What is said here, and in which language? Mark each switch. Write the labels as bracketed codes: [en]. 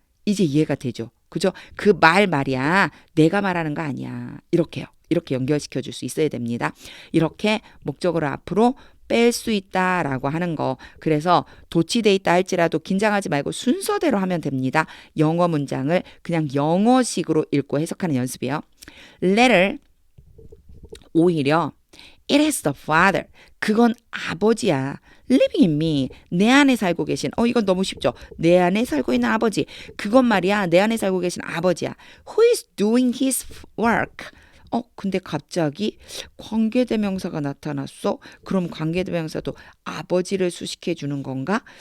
[ko] 이제 이해가 되죠? 그죠? 그 말이야. 내가 말하는 거 아니야. 이렇게요. 이렇게 연결시켜 줄 수 있어야 됩니다. 이렇게 목적어를 앞으로 뺄 수 있다라고 하는 거. 그래서 도치돼 있다 할지라도 긴장하지 말고 순서대로 하면 됩니다. 영어 문장을 그냥 영어식으로 읽고 해석하는 연습이에요. [en] letter, [ko] 오히려 [en] it is the father. [ko] 그건 아버지야. [en] living in me. [ko] 내 안에 살고 계신. 이건 너무 쉽죠. 내 안에 살고 있는 아버지. 그건 말이야. 내 안에 살고 계신 아버지야. [en] Who is doing his work? [ko] 근데 갑자기 관계대명사가 나타났어? 그럼 관계대명사도 아버지를 수식해 주는 건가?